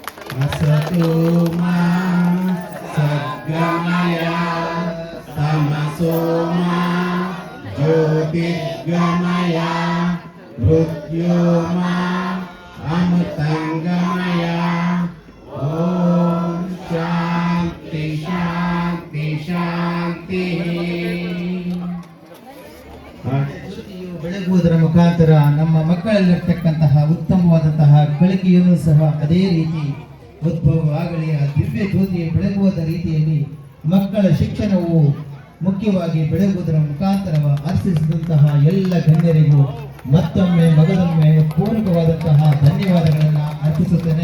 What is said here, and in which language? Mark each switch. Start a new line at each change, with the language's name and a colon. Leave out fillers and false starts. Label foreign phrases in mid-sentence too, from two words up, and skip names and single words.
Sanskrit: असतो मा सद्गमय तमसो मा ज्योतिर्गमय मृत्योर्मा अमृतंगमय ओम शांति शांति शांति
Kannada: ಬೆಳಗುವುದರ ಮುಖಾಂತರ ನಮ್ಮ ಮಕ್ಕಳಲ್ಲಿರ್ತಕ್ಕಂತಹ ಉತ್ತಮವಾದಂತಹ ಕಲಿಕೆಯನ್ನು ಸಹ ಅದೇ ರೀತಿ ಉದ್ಭವವಾಗಲಿ. ಆ ದಿವ್ಯ ಜ್ಯೋತಿ ಬೆಳಗುವುದ ರೀತಿಯಲ್ಲಿ ಮಕ್ಕಳ ಶಿಕ್ಷಣವು ಮುಖ್ಯವಾಗಿ ಬೆಳಗುವುದರ ಮುಖಾಂತರ ಅರ್ಪಿಸಿದಂತಹ ಎಲ್ಲ ಗಣ್ಯರಿಗೂ ಮತ್ತೊಮ್ಮೆ ಮಗದೊಮ್ಮೆ ಪೂರಕವಾದಂತಹ ಧನ್ಯವಾದಗಳನ್ನು ಅರ್ಪಿಸುತ್ತೇನೆ.